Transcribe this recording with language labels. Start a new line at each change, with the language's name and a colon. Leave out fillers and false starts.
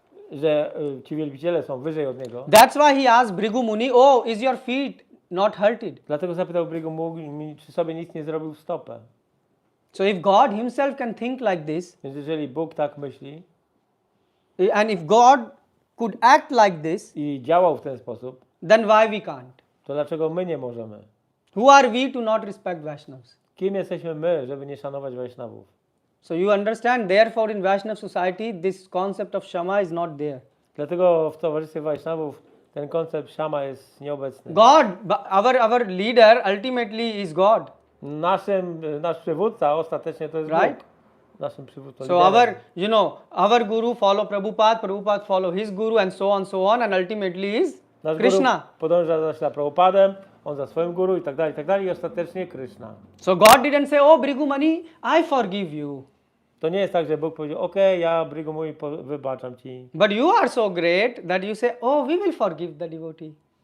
Polish: że ci wielbiciele są wyżej od niego,
English: that's why he asked Bhrigu Muni, oh, is your feet not hurted?
Polish: dlatego zapytał Bhrigu Muni, czy sobie nic nie zrobił w stopę.
English: So if God himself can think like this,
Polish: Więc jeżeli Bóg tak myśli
English: and if God could act like this,
Polish: i działał w ten sposób,
English: then why we can't?
Polish: to dlaczego my nie możemy?
English: Who are we to not respect Vaishnavas?
Polish: Kim jesteśmy my, żeby nie szanować Wajsznawów?
English: So you understand, therefore in Vaishnav society, this concept of Shama is not there.
Polish: Dlatego w towarzystwie Wajsznawów ten koncept szama jest nieobecny.
English: God, our leader ultimately is God.
Polish: Nasz przywódca ostatecznie to jest
English: Right?
Polish: Bóg. Naszym przywódcą.
English: So
Polish: liderem.
English: our guru follow Prabhupada follow his guru and so on and ultimately is
Polish: Nasz
English: Krishna.
Polish: guru podąża za Prabhupadem, on za swoim guru i tak dalej i ostatecznie Krishna.
English: So God didn't say, oh Bhrigu Muni, I forgive you.
Polish: To nie jest tak, że Bóg powiedział, okej, ja Bhrigu Muni wybaczam ci.
English: But you are so great that you say, oh, we will forgive the devotee.